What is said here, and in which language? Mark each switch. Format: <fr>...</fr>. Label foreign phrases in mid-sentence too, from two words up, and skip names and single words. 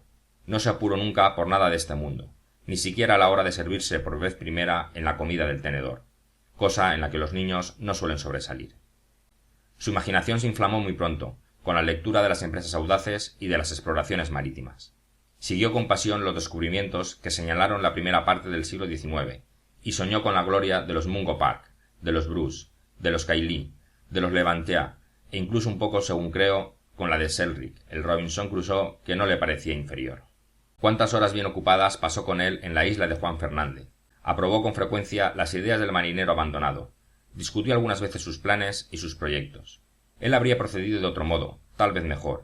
<es>No se apuró nunca por nada de este mundo, ni siquiera a la hora de servirse por vez primera en la comida del tenedor, cosa en la que los niños no suelen sobresalir. Su imaginación se inflamó muy pronto, con la lectura de las empresas audaces y de las exploraciones marítimas. Siguió con pasión los descubrimientos que señalaron la primera parte del siglo XIX, y soñó con la gloria de los Mungo Park, de los Bruce, de los Cayley, de los Levantea, e incluso un poco, según creo, con la de Selkirk, el Robinson Crusoe, que no le parecía inferior. Cuántas horas bien ocupadas pasó con él en la isla de Juan Fernández. Aprobó con frecuencia las ideas del marinero abandonado. Discutió algunas veces sus planes y sus proyectos. Él habría procedido de otro modo, tal vez mejor.</es>